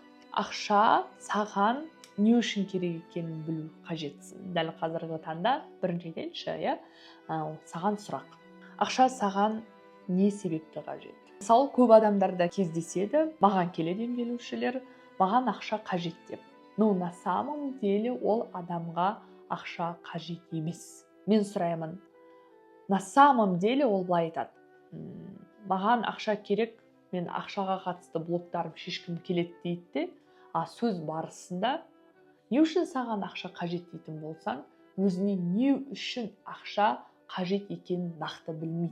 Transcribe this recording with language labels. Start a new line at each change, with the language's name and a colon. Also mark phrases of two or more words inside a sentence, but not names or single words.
Kazakh: Ақша саған не үшін керек екенін білу қажетсің. Дәл қазіргі таңда бірінші айтайыншы, саған сұрақ. Ақша саған не себепті қажет? Мысалы, көп адамдарда кездеседі, маған келеді емделушілер, маған ақша қажет деп.
Russian: Но на самом деле
Kazakh: ол адамға ақша қажет емес. Мен сұраймын,
Russian: на самом деле
Kazakh: ол былай айтады. Маған ақша керек, мен ақшаға қатысты блоктарым шешкім келеді дейді, сөз барысында не үшін саған ақша қажет дейтін болсаң, өзіне не үшін ақша қажет екенін нақты білмейді.